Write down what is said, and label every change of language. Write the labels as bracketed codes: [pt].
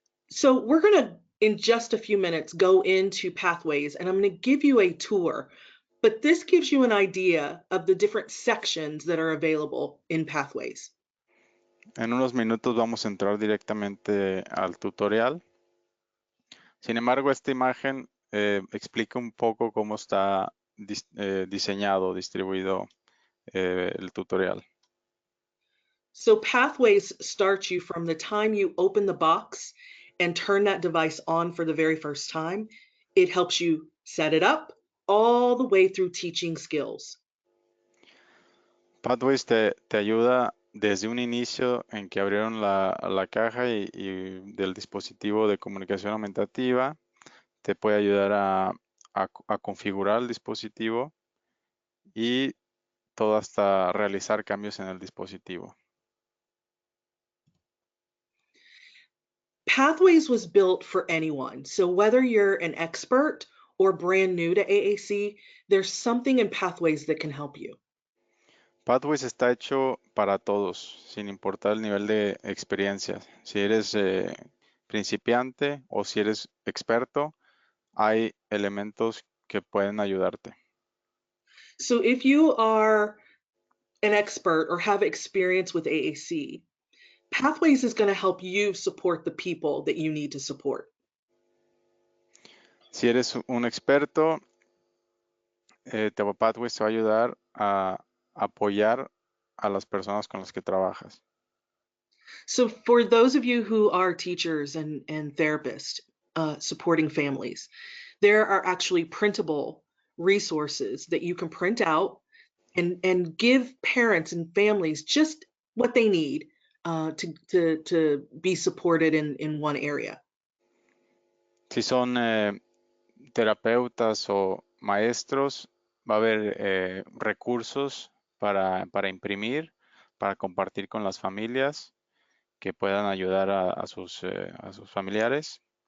[en] So we're going to, in just a few minutes, go into pathways, and I'm going to give you a tour. But this gives you an idea of the different sections that are available in pathways. [es] En unos minutos vamos a entrar directamente al tutorial. Sin embargo, esta imagen explica un poco cómo está diseñado, distribuido el tutorial. [en] So pathways start you from the time you open the box and turn that device on for the very first time. It helps you set it up all the way through teaching skills. [es] Pathways te ayuda desde un inicio en que abrieron la caja y del dispositivo de comunicación aumentativa. Te puede ayudar a configurar el dispositivo y todo hasta realizar cambios en el dispositivo. [en] Pathways was built for anyone. So whether you're an expert or brand new to AAC, there's something in Pathways that can help you. [es] Pathways está hecho para todos, sin importar el nivel de experiencia. Si eres principiante o si eres experto, hay elementos que pueden ayudarte. [en] So if you are an expert or have experience with AAC, Pathways is going to help you support the people that you need to support. [es] Si eres un experto, Pathways te va a ayudar a apoyar a las personas con las que trabajas. [en] So for those of you who are teachers and therapists supporting families, there are actually printable resources that you can print out and give parents and families just what they need to be supported in one area. [es] Si son terapeutas o maestros, va a haber recursos para imprimir, para compartir con las familias que puedan ayudar a sus familiares.